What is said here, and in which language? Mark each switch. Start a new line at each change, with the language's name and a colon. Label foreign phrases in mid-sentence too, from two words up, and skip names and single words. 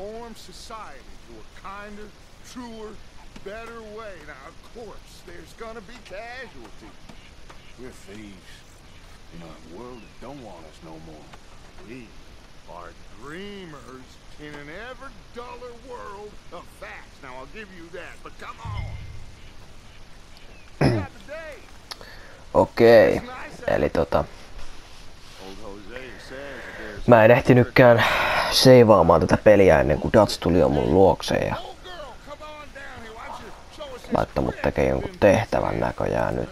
English: transform society to a kinder, truer, better way. Now, of course, there's gonna be casualties. We're thieves in a world that don't want us no more. We are dreamers in an ever duller world of facts. Now, I'll give you that, but come on.
Finnish: Okei, eli mä en ehtinytkään seivaamaan tätä peliä ennen kuin Dutch tuli jo mun luokseen ja laittoi mut tekee jonkun tehtävän näköjään nyt.